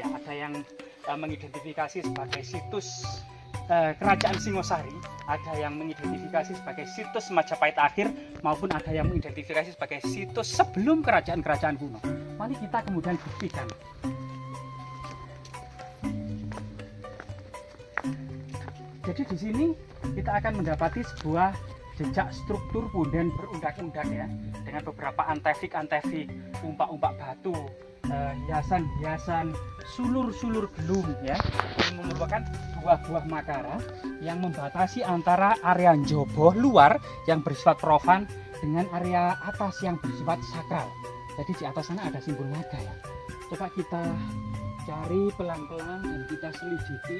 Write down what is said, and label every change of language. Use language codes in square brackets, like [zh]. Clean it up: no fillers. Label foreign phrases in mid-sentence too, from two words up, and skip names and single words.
[id] Ada yang mengidentifikasi sebagai situs kerajaan Singosari, ada yang mengidentifikasi sebagai situs Majapahit akhir, maupun ada yang mengidentifikasi sebagai situs sebelum kerajaan-kerajaan kuno. Mari kita kemudian buktikan. Jadi di sini kita akan mendapati sebuah jejak struktur punden berundak-undak ya, dengan beberapa antefik, umpak-umpak batu, hiasan-hiasan, sulur-sulur gelung ya. Ini merupakan buah-buah makara yang membatasi antara area njaba luar yang bersifat profan dengan area atas yang bersifat sakral. Jadi di atas sana ada simbol naga ya. Coba kita cari pelan-pelan dan kita selidiki.